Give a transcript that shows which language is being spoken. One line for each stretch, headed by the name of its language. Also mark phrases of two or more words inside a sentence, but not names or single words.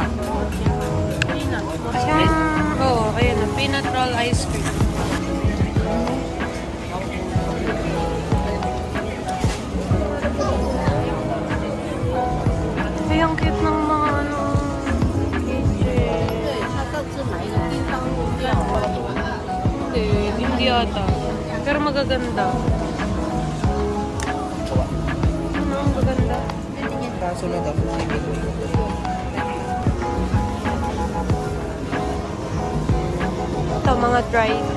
Filipino: Peanut. Oo, ayan na.
English: Peanut roll ice cream.
Filipino: Ay, ang cute ng mga ano. Kitchen.
Chinese: 他上次买的叮当饮料，
Filipino: Hindi ata. Pero magaganda. Ano, ang maganda. Kaso na dapat Ito, mga dry.